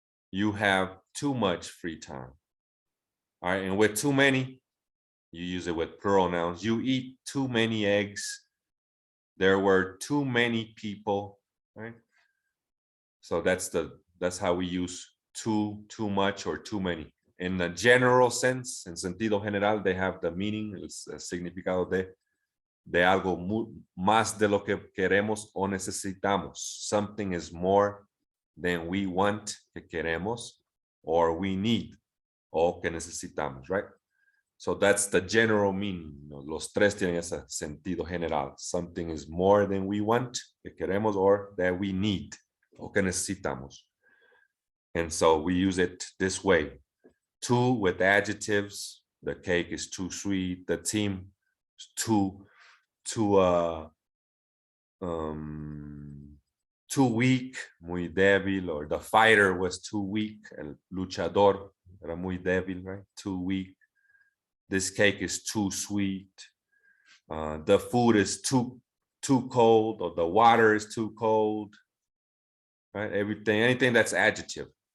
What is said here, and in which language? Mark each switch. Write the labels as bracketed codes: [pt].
[en] You have too much free time. All right. And with too many, you use it with plural nouns. You eat too many eggs. There were too many people, right? So that's how we use too much or too many. In the general sense, [es] en sentido general, [en] they have the meaning, [es] el significado de algo más de lo que queremos o necesitamos. [en] Something is more than we want, [es] que queremos, [en] or we need, [es] o que necesitamos, [en] right? So that's the general meaning. [es] Los tres tienen ese sentido general. [en] Something is more than we want, [es] que queremos, [en] or that we need, [es] o que necesitamos. [en] And so we use it this way. Too with adjectives. The cake is too sweet. The team is too weak, [es] muy débil, [en] or the fighter was too weak. [es] El luchador era muy débil, [en] right? Too weak. This cake is too sweet. The food is too cold, or the water is too cold. Right? Anything that's adjective.